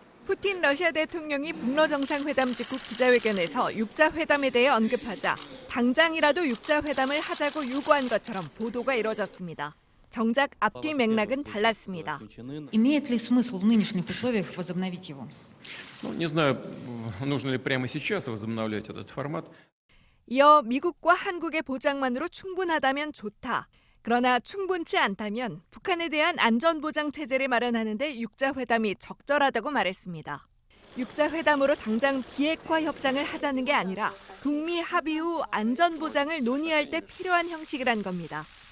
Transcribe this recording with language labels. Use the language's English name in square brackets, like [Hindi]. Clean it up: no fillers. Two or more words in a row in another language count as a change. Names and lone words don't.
[Korean] 푸틴 러시아 대통령이 북러 정상회담 직후 기자회견에서 육자 회담에 대해 언급하자 당장이라도 육자 회담을 하자고 요구한 것처럼 보도가 이뤄졌습니다. 정작 앞뒤 맥락은 달랐습니다. [Russian] Имеет ли смысл в нынешних условиях возобновить его? Не знаю, нужно ли прямо сейчас возобновлять этот формат. [Korean] 이어 미국과 한국의 보장만으로 충분하다면 좋다. 그러나 충분치 않다면 북한에 대한 안전보장 체제를 마련하는 데 육자회담이 적절하다고 말했습니다. 육자회담으로 당장 비핵화 협상을 하자는 게 아니라 북미 합의 후 안전보장을 논의할 때 필요한 형식이란 겁니다.